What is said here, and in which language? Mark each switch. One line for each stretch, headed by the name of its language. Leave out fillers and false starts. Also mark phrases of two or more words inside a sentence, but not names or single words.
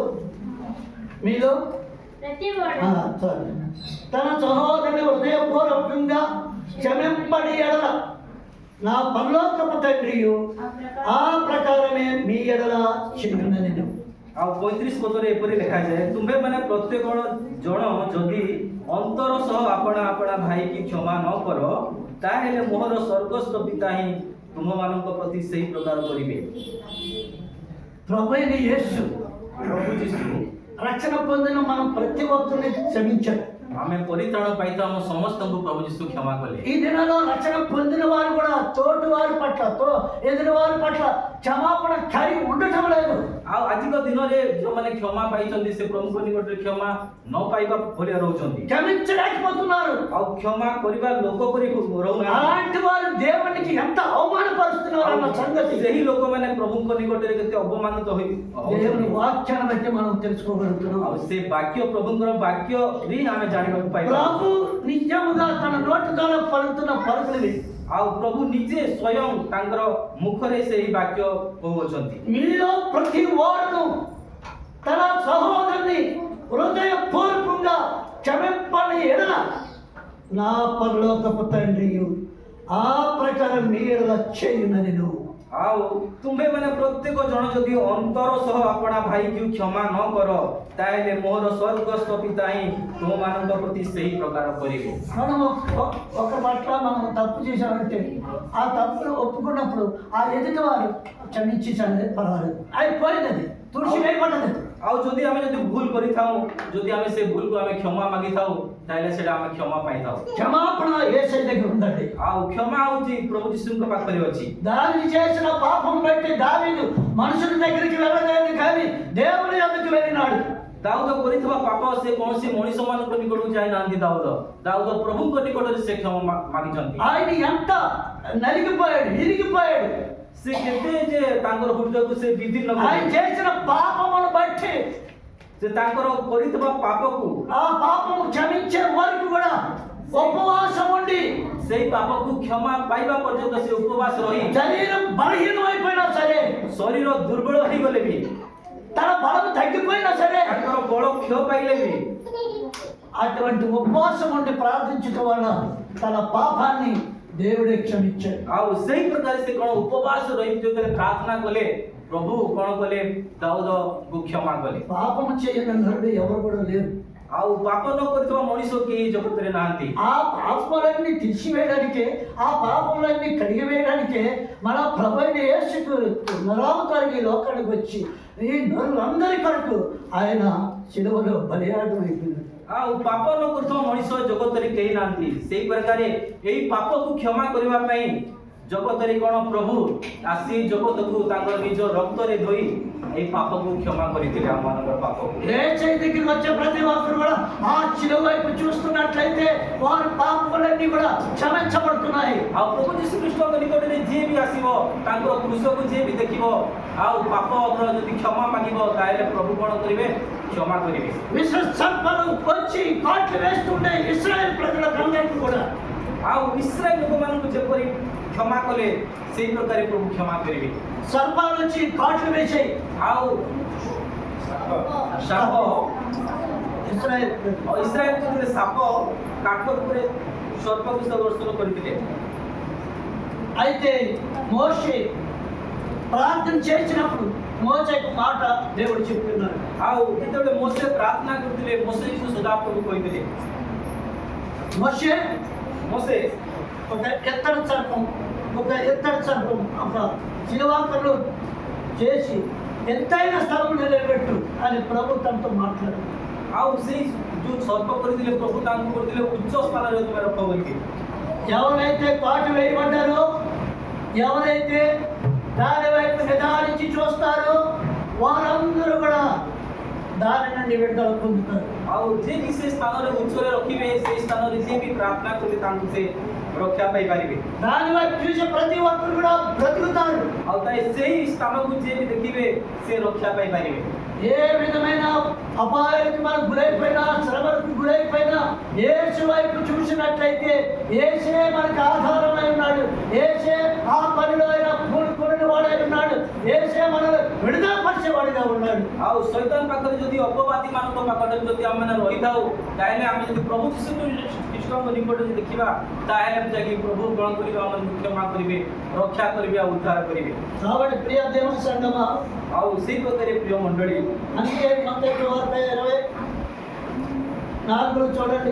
Telugu: మీలో ప్రతి వాడు తన సహోదరుని హృదయపూర్వకంగా క్షమింపని ఎడల నా పరలోకపు తండ్రియు ఆ ప్రకారమే మీ ఎడల క్షమించునని।
Odia: ଆଉ 35 ପଦରେ ଏପରି ଲେଖାଯାଏ ତୁମ୍ଭେ ମାନେ ପ୍ରତ୍ୟେକ ଜଣ ଯଦି ଅନ୍ତର ସହ ଆପଣା ଆପଣା ଭାଇକି କ୍ଷମା ନ କର ତାହେଲେ ମୋହର ସ୍ୱର୍ଗସ୍ଥ ପିତା ହିଁ ତୁମମାନଙ୍କ ପ୍ରତି ସେହି ପ୍ରକାର କରିବେ।
Telugu: ప్రభు అయిన యేసు
Odia: ପ୍ରଭୁ ଯୀଶୁ
Telugu: రక్షణ పొందిన మనం ప్రతి ఒక్కరిని క్షమించాడు.
Odia: ଆମେ ପରିତ୍ରାଣ ପାଇଥାଉ ଆମ ସମସ୍ତଙ୍କୁ ପ୍ରଭୁ ଯୀଶୁ କ୍ଷମା କଲେ।
Telugu: ఈ దినాల్లో రక్షణ పొందిన వారు కూడా తోటి వారి పట్ల ఎదుటి వారి పట్ల క్షమాపణ కలిగి ఉండటం లేదు।
Odia: ଆଉ ଆଜିକ ଦିନରେ ଯେଉଁମାନେ କ୍ଷମା ପାଇଛନ୍ତି ସେ ପ୍ରଭୁଙ୍କ ନିକଟରେ କ୍ଷମା ନ ପାଇବା ଭଳିଆ ରହୁଛନ୍ତି,
Telugu: క్షమించలేకపోతున్నారు।
Odia: ଆଉ କ୍ଷମା କରିବା ଲୋକ ପରି ରହୁନାହାନ୍ତି।
Telugu: అలాంటి వారు దేవునికి ఎంత అవమానపరుస్తున్నారు అన్న సంగతి
Odia: ସେହି ଲୋକମାନେ ପ୍ରଭୁଙ୍କ ନିକଟରେ କେତେ ଅପମାନିତ ହୋଇ
Telugu: దేవుని వాక్యాన్ని బట్టి మనం తెలుసుకోగలుగుతున్నాం।
Odia: ଆଉ ସେ ବାକ୍ୟ ପ୍ରଭୁଙ୍କର ବାକ୍ୟ ହିଁ ଆମେ ଜାଣିବାକୁ ପାଇବା।
Telugu: ప్రభు నిజముగా తన నోటి ద్వారా పలుకుతున్న పలుకులు
Odia: ଆଉ ପ୍ରଭୁ ନିଜେ ସ୍ୱୟଂ ତାଙ୍କର ମୁଖରେ ସେହି ବାକ୍ୟ କହୁଅଛନ୍ତି।
Telugu: మీలో ప్రతి వాడును తన సహోదరుని హృదయపూర్వకంగా క్షమింపని ఎడల నా పరలోకపు తండ్రియు ఆ ప్రకారం మీ ఎడల చేయునని।
Odia: ଆଉ ତୁମ୍ଭେ ମାନେ ପ୍ରତ୍ୟେକ ଜଣ ଯଦି ଅନ୍ତର ସହ ଆପଣା ଭାଇକୁ କ୍ଷମା ନ କର ତାହେଲେ ମୋର ସ୍ୱର୍ଗସ୍ଥ ପିତା ହିଁ ତୁମମାନଙ୍କ ପ୍ରତି ସେହି ପ୍ରକାର କରିବେ।
Telugu: మనం ఒక పట్ల మనం తప్పు చేశామంటే ఆ తప్పును ఒప్పుకున్నప్పుడు ఆ ఎదుటి వారు క్షమించి పర్వాలేదు, అయిపోయింది, తుడిచివేయబడ్డది।
Odia: ଆଉ ଯଦି ଆମେ ଭୁଲ କରିଥାଉ, ଯଦି ଆମେ ସେ ଭୁଲକୁ ଆମେ କ୍ଷମା ମାଗିଥାଉ ତାହେଲେ ସେଟା ଆମେ କ୍ଷମା ପାଇଥାଉ।
Telugu: క్షమాపణ యేసయ్య దగ్గర ఉందండి।
Odia: ଆଉ କ୍ଷମା ହଉଛି ପ୍ରଭୁ ଯୀଶୁଙ୍କ ପାଖରେ ଅଛି।
Telugu: దావీదు చేసిన పాపం బట్టి దావీదు మనుషుల దగ్గరికి వెళ్ళలేదు కానీ దేవుని యొద్దకు వెళ్ళినాడు।
Odia: ଦାଉଦ କରିଥିବା ପାପ ସେ କୌଣସି ମଣିଷ ମାନଙ୍କ ନିକଟକୁ ଯାଇନାହାନ୍ତି। ଦାଉଦ ପ୍ରଭୁଙ୍କ ନିକଟରେ ସେ କ୍ଷମା ମାଗିଛନ୍ତି।
Telugu: ఆయన ఎంత నలిగిపోయాడు, ఇరిగిపోయాడు।
Odia: ସେ କେତେ ଯେ ତାଙ୍କର ହୃଦୟକୁ ସେ ବିଦୀର୍ଣ୍ଣ
Telugu: ఆయన చేసిన పాపమును బట్టి
Odia: ସେ ତାଙ୍କର କରିଥିବା ପାପକୁ
Telugu: ఆ పాపము క్షమించే వరకు కూడా ఉపవాసం ఉండి
Odia: ସେଇ ପାପକୁ କ୍ଷମା ପାଇବା ପର୍ଯ୍ୟନ୍ତ ସେ ଉପବାସ ରହି
Telugu: శరీరం బలహీనం అయిపోయినా సరే,
Odia: ଶରୀର ଦୁର୍ବଳ ହେଇଗଲେ ବି,
Telugu: తన బలం తగ్గిపోయినా సరే
Odia: ତାଙ୍କର ବଳ କ୍ଷୟ ପାଇଲେ ବି
Telugu: అటువంటి ఉపవాసం ఉండి ప్రార్థించడం వల్ల తన పాపాన్ని దేవుడే క్షమించాడు।
Odia: ଆଉ ସେଇ ପ୍ରକାର ସେ କ'ଣ ଉପବାସ ରହି ଯେତେବେଳେ ପ୍ରାର୍ଥନା କଲେ ପ୍ରଭୁ କ'ଣ କଲେ ଦାଉଦକୁ କ୍ଷମା କଲେ।
Telugu: పాపము చేయని నరుడు ఎవరు కూడా లేరు।
Odia: ଆଉ ପାପ ନ କରିଥିବା ମଣିଷ କେହି ଜଗତରେ ନାହାନ୍ତି।
Telugu: ఆ పాపములన్నీ తీసివేయడానికే, ఆ పాపములన్నీ కడిగివేయడానికే మన ప్రభు అయిన యేసుకు నరావతారికి ఈ లోకానికి వచ్చి ఈ నరులందరి కొరకు ఆయన శిలువలో బలియాగం అయిపోయినాడు।
Odia: ଆଉ ପାପ ନ କରୁଥିବା ମଣିଷ ଜଗତରେ କେହି ନାହାନ୍ତି। ସେଇ ପ୍ରକାରେ ଏଇ ପାପକୁ କ୍ଷମା କରିବା ପାଇଁ ଜଗତରେ କ'ଣ ପ୍ରଭୁ ଆସି ଜଗତକୁ ତାଙ୍କର ନିଜ ରକ୍ତରେ ଧୋଇ ଏଇ ପାପକୁ କ୍ଷମା କରିଥିଲେ ଆମମାନଙ୍କର పాపକୁ।
Telugu: ఏ చైతన్యం వచ్చే ప్రతి ఒక్కరు కూడా ఆ శిలువ వైపు చూస్తున్నట్లయితే వారి పాపములన్నీ కూడా క్షమించబడుతున్నాయి।
Odia: ଆଉ ପ୍ରଭୁ ଯୀଶୁ ଖ୍ରୀଷ୍ଟଙ୍କ ନିକଟରେ ଯିଏ ବି ଆସିବ ତାଙ୍କର କୃଷକୁ ଯିଏ ବି ଦେଖିବ ଆଉ ପାପର ଯଦି କ୍ଷମା ମାଗିବ ତାହେଲେ ପ୍ରଭୁ କ'ଣ କରିବେ? କ୍ଷମା କରିବେ।
Telugu: విశ్వ సర్పాలు వచ్చి కాట్లు వేస్తుండే ఇశ్రాయేల్ ప్రజలందరికీ కూడా
Odia: ଆଉ ଇସ୍ରାଏଲ ଲୋକମାନଙ୍କୁ ଯେପରି କ୍ଷମା କଲେ ସେଇ ପ୍ରକାରେ ପ୍ରଭୁ କ୍ଷମା କରିବେ।
Telugu: సర్పాలు వచ్చి కాట్లు వేసాయి
Odia: ଆଉ ସାପ
Telugu: ఇశ్రాయేల్
Odia: ଇସ୍ରାଏଲ ଯେତେବେଳେ ସାପ କାଠ ଉପରେ ସର୍ପକୁ ଦର୍ଶନ କରିଥିଲେ
Telugu: అయితే మోషే ప్రార్థన చేసినప్పుడు మోషేకు మాట దేవుడు చెప్తున్నాడు।
Odia: ଆଉ ଯେତେବେଳେ ମୋଶେ ପ୍ରାର୍ଥନା କରୁଥିଲେ ମୋଶେକୁ ସଦାପ୍ରଭୁ କହିଥିଲେ
Telugu: మోషే
Odia: ମୋଶେ
Telugu: ఒక ఎత్తడి సర్పం ఒక శిలువాకలు చేసి ఎంతైన స్థలం నిలబెట్టు అని ప్రభు తనతో మాట్లాడు।
Odia: ଆଉ ସେଇ ଯୋଉ ସର୍ପ କରିଥିଲେ ପ୍ରଭୁ ତାଙ୍କୁ କରିଥିଲେ ଉଚ୍ଚ ସ୍ଥାନରେ ତୁମେ ରଖ ବୋଲି।
Telugu: ఎవరైతే కాటు వేయబడ్డారో, ఎవరైతే దాని వైపు నిదానించి చూస్తారో వారందరూ కూడా దాని నుండి విడుదల పొందుతారు।
Odia: ଆଉ ଯିଏ ବି ସେ ସ୍ଥାନରେ ଉଚ୍ଚରେ ରଖିବେ ସେଇ ସ୍ଥାନରେ ଯିଏ ବି ପ୍ରାର୍ଥନା କଲେ ତାଙ୍କୁ ସେ ରକ୍ଷା ପାଇପାରିବେ।
Telugu: దాని వైపు చూసే ప్రతి ఒక్కరు కూడా బ్రతుకుతారు।
Odia: ଆଉ ତାই ସେଇ ସ୍ଥାନକୁ ଯିଏ ବି ଦେଖିବେ ସେ ରକ୍ଷା ପାଇପାରିବେ।
Telugu: ఏ విధమైన అపాయానికి మనం గురైపోయినా, శ్రమలకు గురైపోయినా యేసు వైపు చూసినట్లయితే యేసే మనకు ఆధారమై ఉన్నాడు। యేసే ఆ పనిలో అయినా పూనుకుని వాడై ఉన్నాడు। యేసే మనల్ని విడుదల పరిచేవాడిగా ఉన్నాడు।
Odia: ଆଉ ଶୈତାନ ପାଖରେ ଯଦି ଅପବାଦୀ ମାନଙ୍କ ପାଖରେ ଯଦି ଆମେ ରହିଥାଉ ତାହେଲେ ଆମେ ଯଦି ପ୍ରଭୁ ଯୀଶୁ ଖ୍ରୀଷ୍ଟଙ୍କ ନିକଟରେ ଦେଖିବା ତାହେଲେ ଯାଇକି ପ୍ରଭୁ କ'ଣ କରିବେ? ଆମକୁ କ୍ଷମା କରିବେ, ରକ୍ଷା କରିବେ ଆଉ ଉଦ୍ଧାର କରିବେ।
Telugu: కాబట్టి ప్రియ దేవుని సంగమా,
Odia: ଆଉ ସେଇ ପ୍ରକାରେ ପ୍ରିୟ ମଣ୍ଡଳୀ
Telugu: అందుకే మత్తయి వార్త 24 చూడండి।